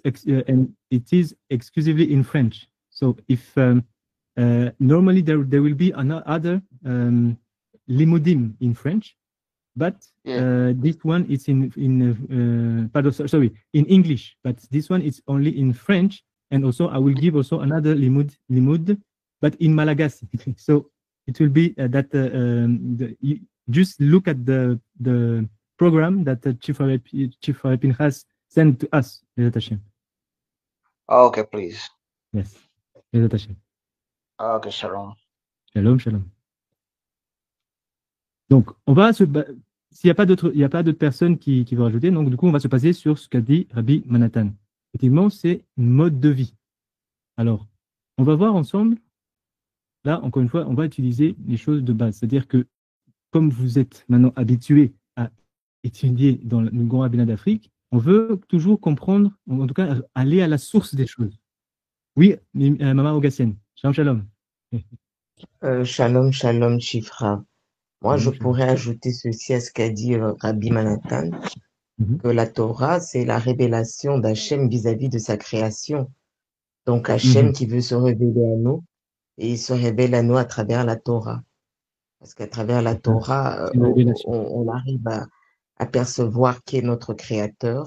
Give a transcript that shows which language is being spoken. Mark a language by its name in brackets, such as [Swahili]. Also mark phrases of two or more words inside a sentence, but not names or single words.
[English] And it is exclusively in French. So if normally there will be another limudim in French, but this one is in English, but this one is only in French, and also I will give also another limud, but in Malagasy. So it will be that you just look at the program that Chief Rabbi Pinchas sent to us. Okay, please. Yes. Okay, shalom. [Hebrew] שלום, שלום. [French] Donc, on va s'il n'y a pas d'autres personnes qui vont rajouter, donc du coup, on va se baser sur ce qu'a dit Rabbi Manhattan. Effectivement, c'est une mode de vie. Alors, on va voir ensemble, là, encore une fois, on va utiliser les choses de base. C'est-à-dire que, comme vous êtes maintenant habitués à étudier dans le grand rabbinat d'Afrique, on veut toujours comprendre, en tout cas, aller à la source des choses. Oui, Maman Ogassienne. [Hebrew] שלום, שלום. שלום, שלום, [French] Chifra. Moi, je pourrais ajouter ceci à ce qu'a dit Rabbi Manhattan, que la Torah, c'est la révélation d'Hachem vis-à-vis de sa création. Donc, Hachem qui veut se révéler à nous, et il se révèle à nous à travers la Torah. Parce qu'à travers la Torah, on arrive à percevoir qui est notre créateur.